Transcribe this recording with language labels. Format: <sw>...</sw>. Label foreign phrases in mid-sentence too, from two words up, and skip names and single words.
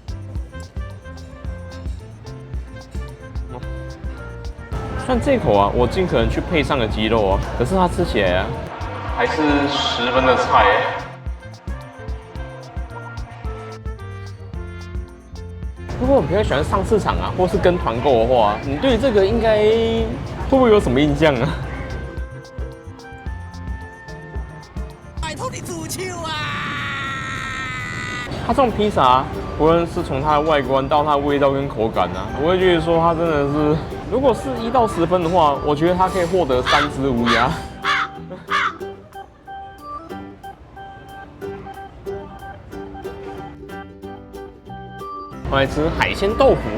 <zh>算这口啊，我尽可能去配上个鸡肉啊，可是它吃起来啊，还是十分的菜耶。如果你比较喜歡上市場啊，或是跟團購的話，你對這個應該會不會有什麼印象啊？拜託你煮球啊！它這種披薩，無論是從它的外觀到它的味道跟口感啊，我會覺得說它真的是，如果是1到10分的話，我覺得它可以獲得3隻烏鴉。我來吃海鮮豆腐。</zh>